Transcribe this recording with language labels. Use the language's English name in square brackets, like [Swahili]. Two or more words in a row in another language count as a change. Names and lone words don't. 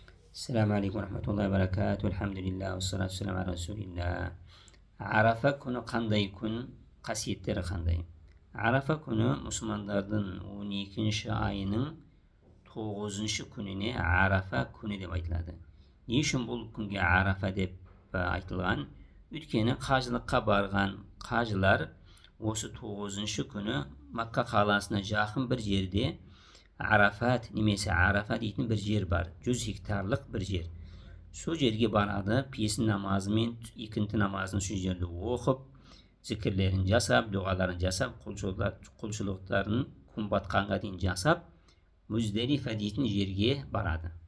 [Arabic] السلام عليكم ورحمة الله وبركاته. الحمد لله والصلاة والسلام على رسول الله. [Uzbek] Arafa kuni qanday kun, qasiyetlari qanday? Arafa kuni musulmonlarning 12-oyning 9-kunini Arafa kuni deb aytiladi. Ne uchun bu kunga Arafa deb aytilgan? [Kazakh] Өйткені қажылыққа барған қажылар осы 9-күні Makka қаласына жақын бір жерде Arafat немесе Arafa дейтін бір жер бар. 100 гектарлық бір жер. Сол жерге барады, песін намазы мен екінті намазын сол жерде оқып, зікірлерін жасап, дұғаларын жасап, құлшылықтарын күн батқанға дейін жасап, Муздалифа дейтін жерге барады.